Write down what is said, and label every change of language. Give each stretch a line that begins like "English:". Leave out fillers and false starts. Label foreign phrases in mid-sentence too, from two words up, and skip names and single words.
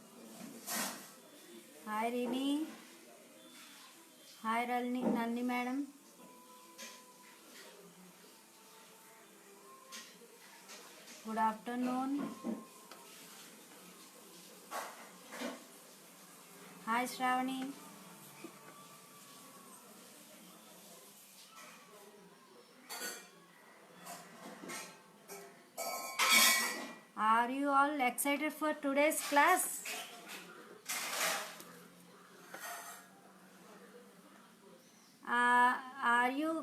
English: Hi Rini. Hi Nalini madam. Good afternoon. Hi Shravani. Are you all excited for today's class? Are you?